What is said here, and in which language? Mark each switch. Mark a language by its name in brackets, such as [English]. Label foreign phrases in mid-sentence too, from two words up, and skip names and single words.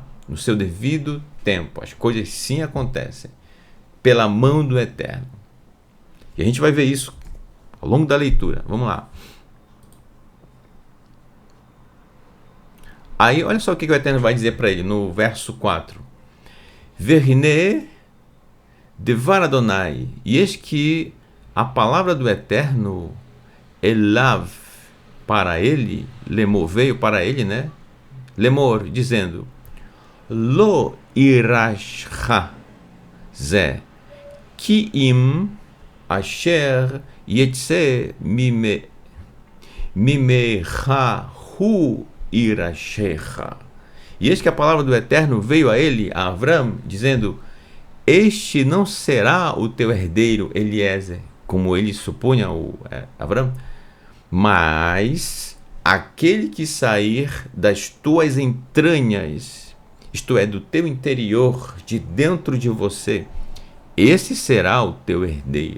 [Portuguese] No seu devido tempo, as coisas sim acontecem, pela mão do Eterno. E a gente vai ver isso ao longo da leitura. Vamos lá. Aí, olha só o que o Eterno vai dizer para ele no verso 4. [Hebrew] והנה דבר אדוני. [Portuguese] E eis que a palavra do Eterno, Elav, para ele, Lemor, veio para ele, né? Lemor, dizendo, [Hebrew] לא יירשך זה, כי אם אשר יצא ממך הוא יירשך. [Portuguese] E eis que a palavra do Eterno veio a ele, a Avram, dizendo, este não será o teu herdeiro Eliezer, como ele supunha o Avram, mas aquele que sair das tuas entranhas, isto é, do teu interior, de dentro de você, esse será o teu herdeiro.